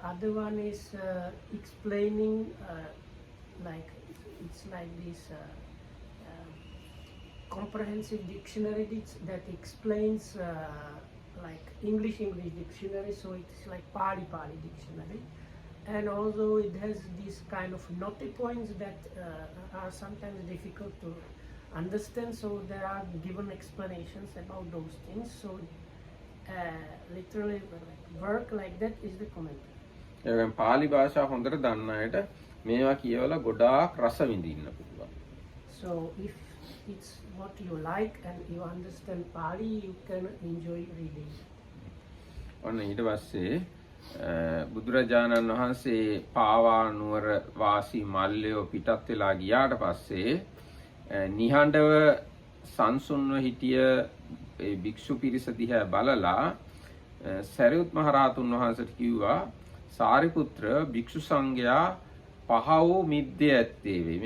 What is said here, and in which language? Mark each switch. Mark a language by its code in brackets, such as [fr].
[en] Other one is explaining like it's like this comprehensive dictionary that explains like English dictionary, so it's like Pali dictionary, and also it has these kind of naughty points that are sometimes difficult to understand. So there are given explanations about those things. So literally work like that is the commentary. [si] ඒ පාලි භාෂාව හොඳට දන්න අයට මේවා කියවලා ගොඩාක් රස විඳින්න පුළුවන්. [en] So if it's what you like and you understand Pali, you can enjoy reading. [si] ඔන්න ඊට පස්සේ බුදුරජාණන් වහන්සේ පාවා නුවර වාසී මල්ලයෝ පිටත් වෙලා ගියාට පස්සේ නිහඬව සංසුන්ව හිටිය ඒ භික්ෂු පිරිස දිහා බලලා සරියුත් මහ රහතුන් වහන්සේට කිව්වා සාරිපුත්‍ර භික්ෂු සංඝයා පහ වූ මිද්දේ ඇත්තේ වේ.